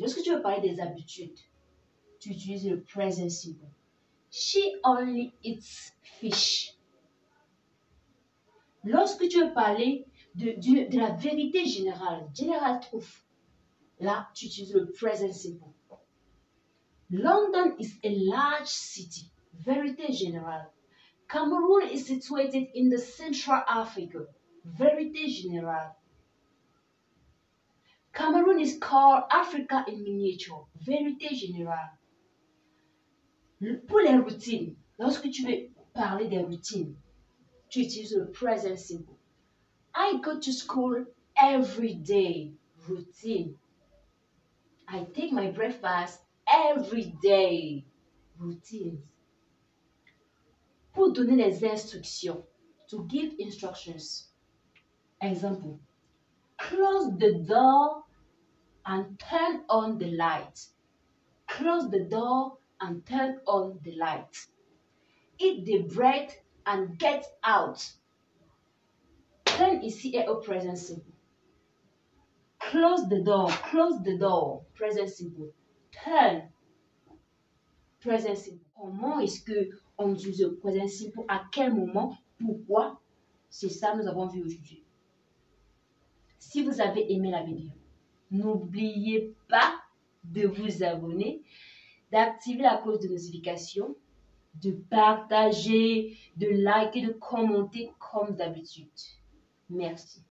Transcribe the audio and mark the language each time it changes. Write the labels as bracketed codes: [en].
[fr] Lorsque tu veux parler des habitudes, tu utilises le present simple. [en] She only eats fish. [fr] Lorsque tu veux parler de la vérité générale, [en] general truth, [fr] là, tu utilises le present simple. [en] London is a large city. [fr] Vérité générale. [en] Cameroon is situated in the Central Africa. [fr] Vérité générale. [en] Cameroon is called Africa in miniature. [fr] Vérité générale. Pour les routines, lorsque tu veux parler des routines, tu utilises le present simple. [en] I go to school every day. Routine. I take my breakfast every day. [fr] Routines. Pour donner les instructions. [en] To give instructions. Example. Close the door and turn on the light. Close the door and turn on the light. Eat the bread and get out. [fr] Turn ici est au présent simple. [en] Close the door, present simple. Turn, present simple. [fr] Comment est-ce qu'on utilise le présent simple? À quel moment? Pourquoi? C'est ça que nous avons vu aujourd'hui. Si vous avez aimé la vidéo, n'oubliez pas de vous abonner, d'activer la cloche de notification, de partager, de liker, de commenter comme d'habitude. Merci.